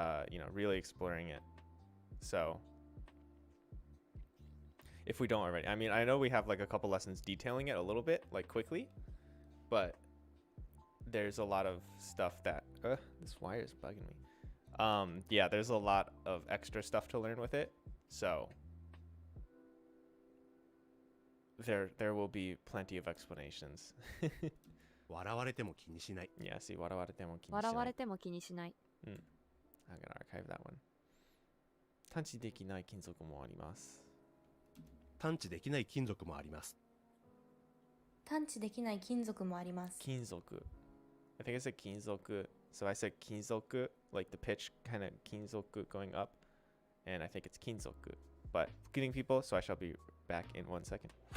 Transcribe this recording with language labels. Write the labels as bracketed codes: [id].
[en] You know, really exploring it. So if we don't already, I mean, I know we have like a couple lessons detailing it a little bit, like quickly, but there's a lot of stuff that this wire is bugging me. Yeah, there's a lot of extra stuff to learn with it. So there will be plenty of explanations. [ja] 笑われても気にしない。 [en] Yeah, see, [ja] 笑われても気にしない。笑われても気にしない。 [en] I'm gonna archive that one. [ja] 探知できない金属もあります。探知できない金属もあります。探知できない金属もあります。金属. [en] I think I said 金属. So I said 金属, like the pitch kind of 金属 going up. And I think it's 金属. But greeting people, so I shall be back in 1 second.